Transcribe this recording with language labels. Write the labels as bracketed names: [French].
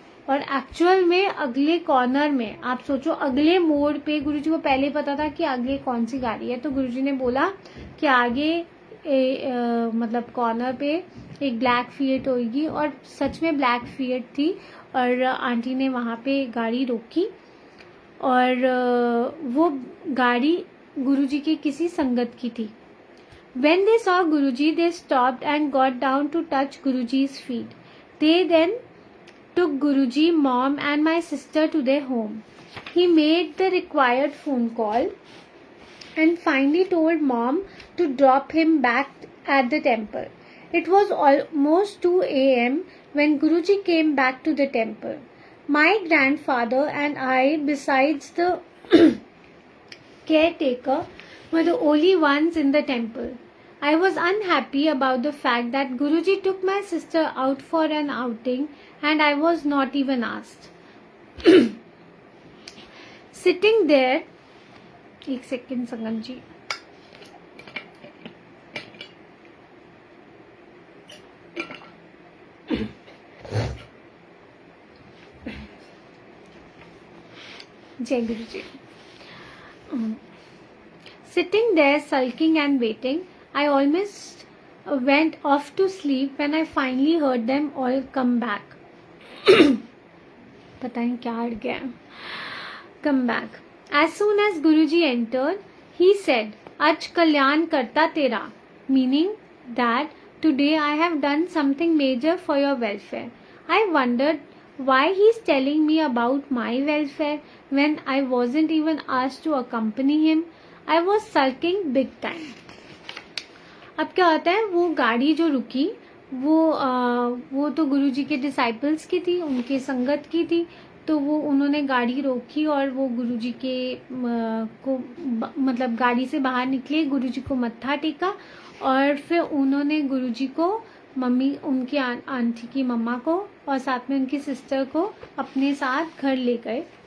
[Hindi] और एक्चुअल में अगले कॉर्नर में, आप सोचो अगले मोड़ पे, गुरुजी को पहले पता था कि आगे कौन सी गाड़ी है। तो गुरुजी ने बोला कि आगे मतलब कॉर्नर पे एक ब्लैक फिएट होगी, और सच में ब्लैक फिएट थी। और आंटी ने वहाँ पे गाड़ी रोकी, और वो गाड़ी गुरुजी की किसी संगत की थी। [English] When they saw Guruji, they stopped and got down to touch Guruji's feet. They then took Guruji, mom and my sister to their home. He made the required phone call and finally told mom to drop him back at the temple. It was almost 2 a.m. when Guruji came back to the temple. My grandfather and I, besides the caretaker, were the only ones in the temple. I was unhappy about the fact that Guruji took my sister out for an outing and I was not even asked. Sitting there, [Hindi] एक second संगम जी, जय गुरु जी। [English] Sitting there sulking and waiting, I almost went off to sleep when I finally heard them all come back. [Hindi] पता नहीं क्या अड़ गया। [English] Come back. As soon as Guruji entered, he said, [Punjabi] "Aj kalyan karta tera," [English] meaning that today I have done something major for your welfare. I wondered why he's telling me about my welfare when I wasn't even asked to accompany him. I was sulking big time. [Hindi] अब क्या होता है, वो गाड़ी जो रुकी वो तो गुरुजी के डिसाइपल्स की थी, उनके संगत की थी। तो वो उन्होंने गाड़ी रोकी और वो गुरुजी के को मतलब गाड़ी से बाहर निकले, गुरुजी को मत्था टेका, और फिर उन्होंने गुरुजी को, मम्मी उनकी आंटी की मम्मा को और साथ में उनकी सिस्टर को अपने साथ घर ले गए।